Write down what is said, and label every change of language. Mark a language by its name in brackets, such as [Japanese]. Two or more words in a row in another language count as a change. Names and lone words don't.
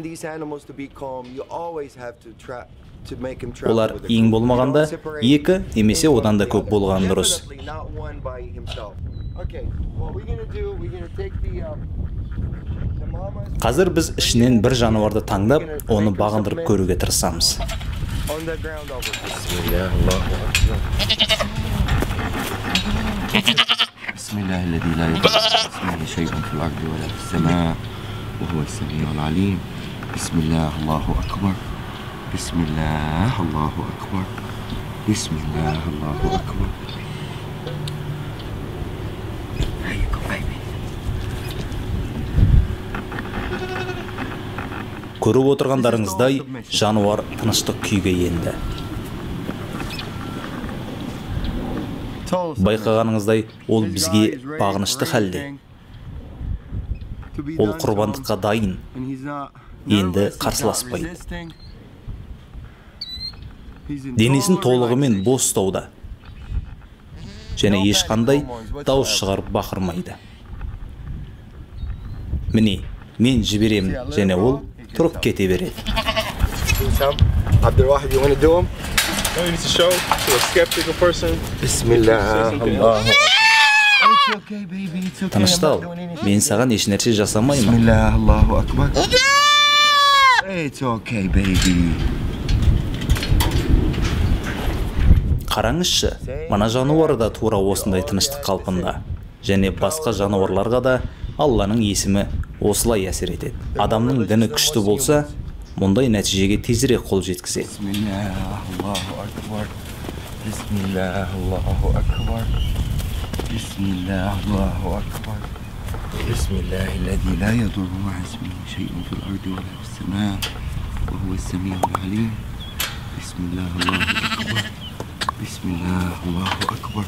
[Kazakh] Олар ең болмағанда екі немесе одан да көп болған дұрыс. Қазір біз ішінен бір жануарды таңдап, оны бағындырып көруге тырысамыз. [Arabic] بسم الله الذي لا يضر اسمه شيء في الأرض ولا في السماء وهو السميع العليم بسم الله الله أكبر بسم الله الله أكبر بسم الله الله أكبر [Kazakh] Көріп отырғандарыңыздай жануар тыныштық күйге енді. Байқағаныңыздай, ол бізге бағынышты халде. Ол құрбандыққа дайын, енді қарсыласпайды. Денесін толығымен бос ұстауда. Және ешқандай дауыс шығарып бақырмайды. Міне, мен жіберемін, және ол тұрып кете береді. [English] No, you need to show to a skeptical person. Bismillah. [Kazakh] Тыныштал, мен саған еш нәрсе жасамаймын. [Arabic] بسم الله، الله أكبر. [English] It's okay, baby. [Kazakh] Қараңызшы, мына жануар да тура осындай тыныштық қалпында. Және басқа жануарларға да Алланың есімі осылай әсер етеді. Адамның діні күшті болса, мұндай нәтижеге тезірек қол жеткізеді. [Arabic] بسم الله، الله أكبر. بسم الله، الله أكبر. بسم الله، الله أكبر. Bismillah, الذي لا يضر مع اسمه شيء في الأرض ولا في السماء وهو السميع العليم. بسم الله، الله أكبر. بسم الله، الله أكبر.